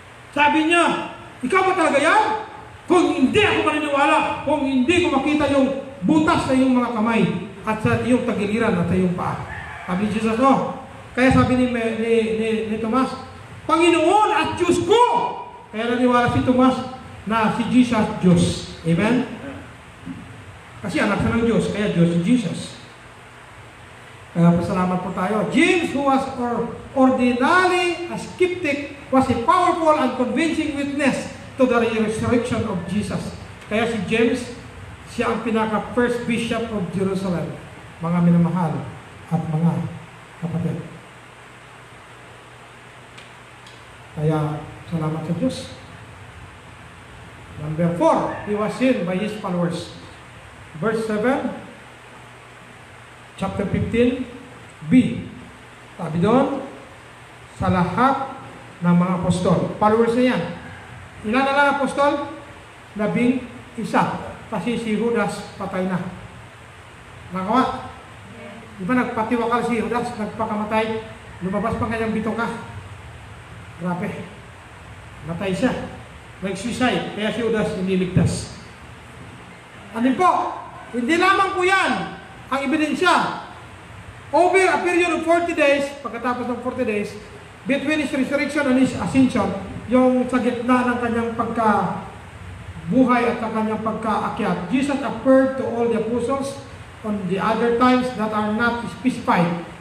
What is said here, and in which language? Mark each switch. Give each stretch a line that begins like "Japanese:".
Filipino: Sabi niya, ikaw ba talaga yan? Kung hindi ako maniniwala, kung hindi ko makita yung butas sa iyong mga kamay at sa iyong tagiliran at sa iyong paa. Sabi ni Jesus, oh. Kaya sabi ni Tomas, Panginoon at Diyos ko! Kaya naniwala si Tomas na si Jesus Diyos. Amen? Kasi anak siya ng Diyos, kaya Diyos si Jesus. Kaya pasalamat po tayo.
English: James, who was ordinarily a skeptic, was a powerful and convincing witness to the resurrection of Jesus.
Filipino: Kaya si James, siya ang pinaka-first
English: bishop of Jerusalem.
Filipino: Mga minamahal at mga kapatid. Kaya, salamat sa Diyos.
English: Number 4, he was seen by his followers. Verse 7, chapter 15, B.
Filipino: Sabi doon, sa lahat ng mga apostol. Followers na yan. Ilan na lang apostol? 11. Kasi si Judas patay na. Nakawa? Di ba nagpatiwakal si Judas, nagpakamatay, lumabas pa kanyang bituka. Grabe. Matay siya. Nag-suicide, kaya si Judas iniligtas. Ano po? Hindi lamang po yan ang ebidensya.
English: Over a period of 40 days,
Filipino: pagkatapos ng 40 days,
English: between his resurrection and his ascension,
Filipino: yung sa gitna ng kanyang pagkabuhay at ng kanyang pagkaakyat,
English: Jesus appeared to all the apostles on the other times that are not specified.